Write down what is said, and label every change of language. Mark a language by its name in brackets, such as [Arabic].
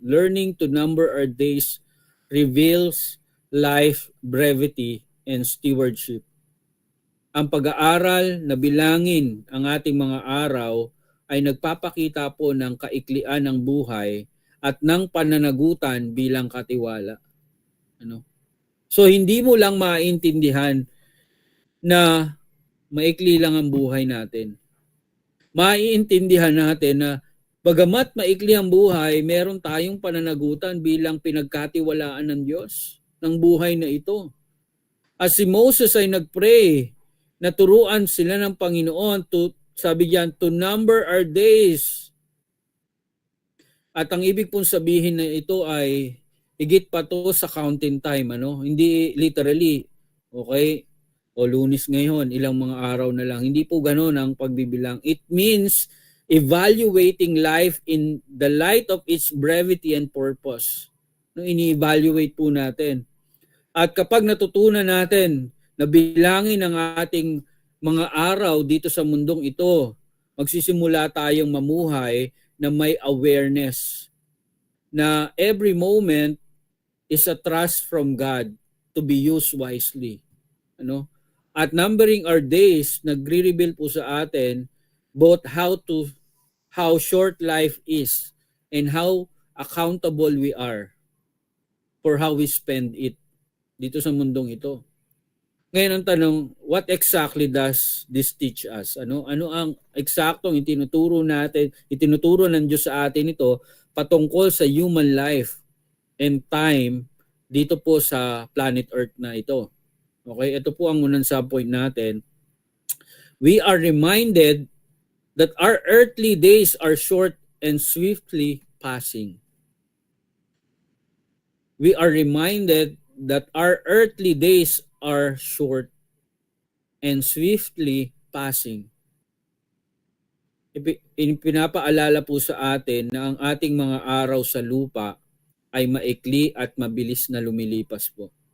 [English] Learning to number our days reveals life, brevity, and stewardship. [Filipino] Ang pag-aaral na bilangin ang ating mga araw ay nagpapakita po ng kaiklian ng buhay at ng pananagutan bilang katiwala. Ano? So hindi mo lang maintindihan na maikli lang ang buhay natin. Maiintindihan natin na bagamat maikli ang buhay, meron tayong pananagutan bilang pinagkatiwalaan ng Diyos ng buhay na ito. As si Moses ay nagpray, naturuan sila ng Panginoon sabi diyan, [English] to number our days. [Filipino] At ang ibig pong sabihin na ito ay higit pa to sa counting time, ano? Hindi literally, okay? O Lunes ngayon, ilang mga araw na lang. Hindi po ganoon ang pagbibilang. [English] It means evaluating life in the light of its brevity and purpose. [Filipino] No, ini-evaluate po natin. At kapag natutunan natin na bilangin ang ating mga araw dito sa mundong ito, magsisimula tayong mamuhay na may awareness na [English] every moment is a trust from God to be used wisely. [Filipino] Ano? [English] At numbering our days, [Filipino] nagre-reveal po sa atin [English] both how short life is and how accountable we are for how we spend it [Filipino] dito sa mundong ito. Ngayon ang tanong, [English] what exactly does this teach us? [Filipino] Ano ang eksaktong itinuturo ng Diyos sa atin ito patungkol sa [English] human life and time [Filipino] dito po sa planet Earth na ito? Okay, ito po ang unang subpoint natin. [English] We are reminded that our earthly days are short and swiftly passing. We are reminded that our earthly days are short and swiftly passing. [Filipino] Pinapaalala po sa atin na ang ating mga araw sa lupa ay maikli at mabilis na lumilipas po.